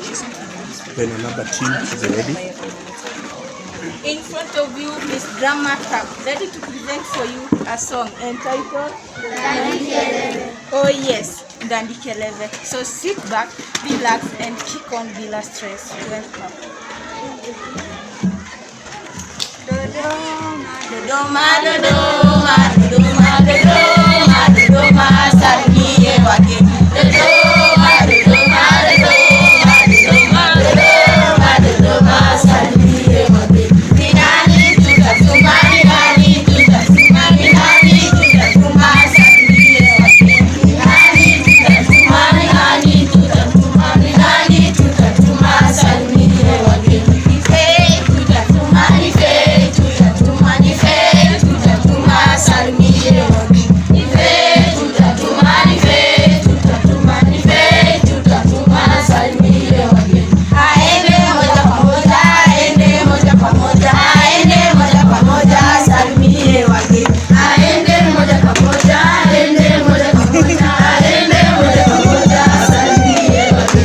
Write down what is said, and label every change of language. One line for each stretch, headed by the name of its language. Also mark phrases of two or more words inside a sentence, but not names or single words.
English: Then another team is ready. In front of you is Grandma Cap, ready to present for you a song entitled Oh Yes, Dandi Keleve. So sit back, relax, and kick on bila stress. Welcome.
Swahili: Dodoma, Dodoma, Dodoma, Dodoma, Dodoma, salimie wake. Dodoma, Dodoma, Dodoma, Dodoma, Dodoma, Dodoma, salimie wake. Ni nani tutatuma, ni nani tutatuma, ni nani tutatuma, salimie wake. Ni nani tutatuma, ni nani tutatuma, ni nani tutatuma, salimie wake. Ife tutatuma, ife tutatuma, ife tutatuma, salimie wake. Ife tutatuma, ife tutatuma, ife tutatuma, salimie wake. Aende moja kwa moja, aende moja kwa moja, aende moja kwa moja, salimie wake. Aende moja kwa moja, aende moja kwa moja, aende moja kwa moja, salimie wake.